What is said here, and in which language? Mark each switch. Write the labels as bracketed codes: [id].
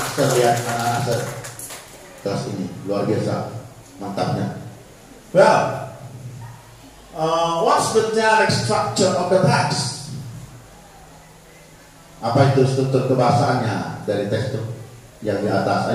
[id] Saya lihat anak-anak kelas ini luar biasa, mantapnya. [en] Well, what's the dialect structure of the text? [id] Apa itu struktur kebahasaannya dari teks itu yang di atas?